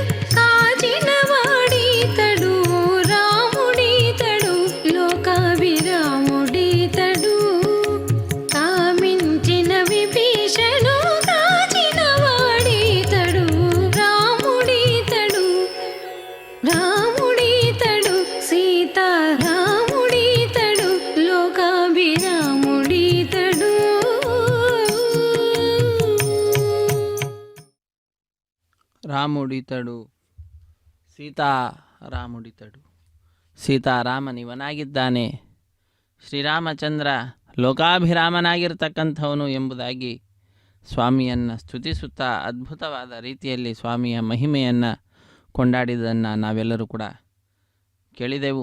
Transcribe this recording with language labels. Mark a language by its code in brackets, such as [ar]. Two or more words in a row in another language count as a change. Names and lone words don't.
[te] కాచిన వాడీతడు రాముడీతడు లోకాభిరాముడీతడు కామించిన విభీషణు కాచిన వాడీతడు రాముడీతడు రాముడీతడు సీతారాముడీతడు లోకాభిరాముడీతడు రాముడీతడు సీతారాముడీతడు [kn] ಸೀತಾರಾಮನಿವನಾಗಿದ್ದಾನೆ. ಶ್ರೀರಾಮಚಂದ್ರ ಲೋಕಾಭಿರಾಮನಾಗಿರ್ತಕ್ಕಂಥವನು ಎಂಬುದಾಗಿ ಸ್ವಾಮಿಯನ್ನು ಸ್ತುತಿಸುತ್ತಾ ಅದ್ಭುತವಾದ ರೀತಿಯಲ್ಲಿ ಸ್ವಾಮಿಯ ಮಹಿಮೆಯನ್ನು ಕೊಂಡಾಡಿದ್ದನ್ನು ನಾವೆಲ್ಲರೂ ಕೂಡ ಕೇಳಿದೆವು.